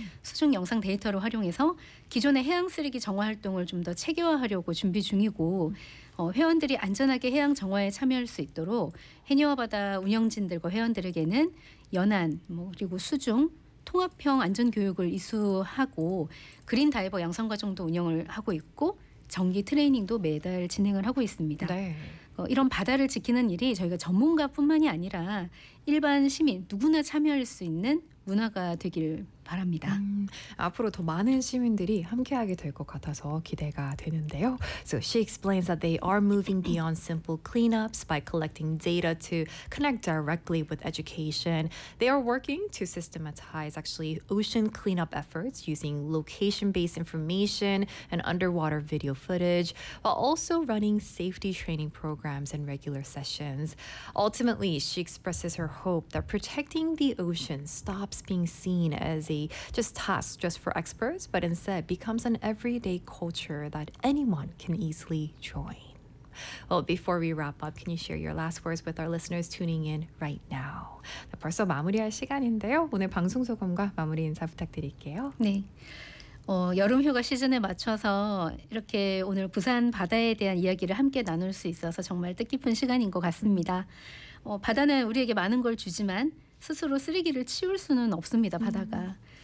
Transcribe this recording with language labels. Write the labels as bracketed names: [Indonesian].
[Korean] 수중 영상 데이터를 활용해서 기존의 해양 쓰레기 정화 활동을 좀 더 체계화하려고 준비 중이고 회원들이 안전하게 해양 정화에 참여할 수 있도록 해녀와 바다 운영진들과 회원들에게는 연안 뭐 그리고 수중 통합형 안전교육을 이수하고 그린 다이버 양성 과정도 운영을 하고 있고 정기 트레이닝도 매달 진행을 하고 있습니다. 네. 이런 바다를 지키는 일이 저희가 전문가뿐만이 아니라 일반 시민 누구나 참여할 수 있는 문화가 되길 바랍니다. 앞으로 더 많은 시민들이 함께하게 될 것 같아서 기대가 되는데요. [English] So she explains that they are moving beyond simple cleanups by collecting data to connect directly with education. They are working to systematize actually ocean cleanup efforts using location-based information and underwater video footage, while also running safety training programs and regular sessions. Ultimately, she expresses her hope that protecting the ocean stops being seen as a just task just for experts, but instead becomes an everyday culture that anyone can easily join. Well, before we wrap up, can you share your last words with our listeners tuning in right now? [Korean] 벌써 마무리할 시간인데요. 오늘 방송 소감과 마무리 인사 부탁드릴게요. 네. 여름 휴가 시즌에 맞춰서 이렇게 오늘 부산 바다에 대한 이야기를 함께 나눌 수 있어서 정말 뜻깊은 시간인 것 같습니다. 바다는 우리에게 많은 걸 주지만 스스로 쓰레기를 치울 수는 없습니다. 바다가.